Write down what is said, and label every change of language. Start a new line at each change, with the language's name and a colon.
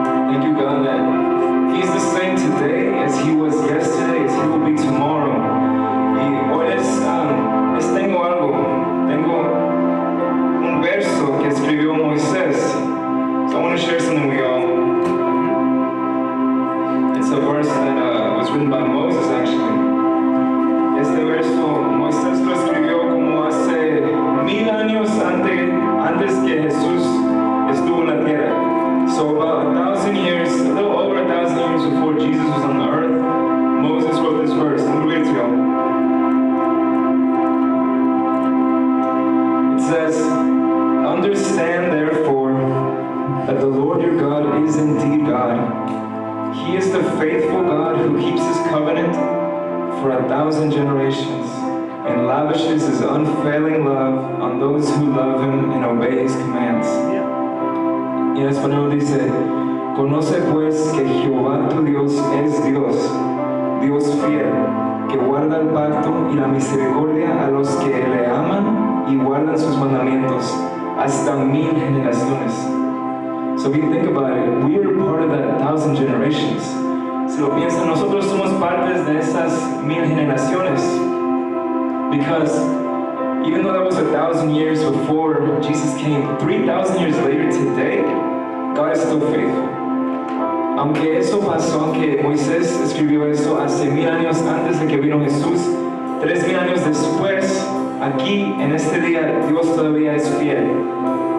English: Thank you, God, that He's the same today as He was yesterday, as He will be tomorrow.
Spanish: Y hoy les tengo algo. Tengo un verso que escribió Moisés.
English: So I want to share something with y'all. It's a verse that was written by Moses, actually.
Spanish: Este verso Moisés lo escribió como hace 1000 años antes que Jesús estuvo en la tierra.
English: So about 1,000 years, a little over 1,000 years before Jesus was on the earth, Moses wrote this verse. Let me read it to y'all. It says, "Understand therefore that the Lord your God is indeed God. He is the faithful God who keeps His covenant for 1,000 generations and lavishes His unfailing love on those who love Him and obey His commands."
Spanish: Y en español dice, "Conoce pues que Jehová tu Dios es Dios, Dios fiel, que guarda el pacto y la misericordia a los que le aman y guardan sus mandamientos hasta 1000 generaciones."
English: So if you think about it, we are part of that 1,000 generations.
Spanish: Si lo piensan, nosotros somos partes de esas 1000 generaciones.
English: Because even though that was 1,000 years before Jesus came, 3,000 years later today, God is still faithful.
Spanish: Aunque eso pasó, aunque Moisés escribió eso hace 1000 años antes de que vino Jesús, 3000 años después, aquí en este día, Dios todavía es fiel.